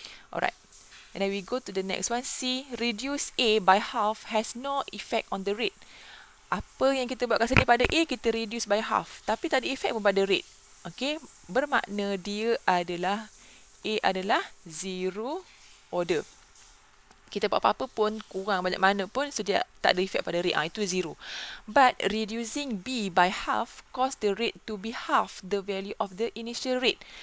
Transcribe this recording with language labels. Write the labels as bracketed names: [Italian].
[English] Alright, and then we go to the next one. C, reduce A by half has no effect on the rate. [Malay] Apa yang kita buat kat sini pada A, kita [English] reduce by half, [Malay] tapi tak ada effect pun pada rate. Okay, bermakna dia adalah A adalah zero order. Kita buat apa-apa pun, kurang banyak mana pun, so dia tak ada efek pada rate. Itu zero. [English] But reducing B by half cause the rate to be half the value of the initial rate.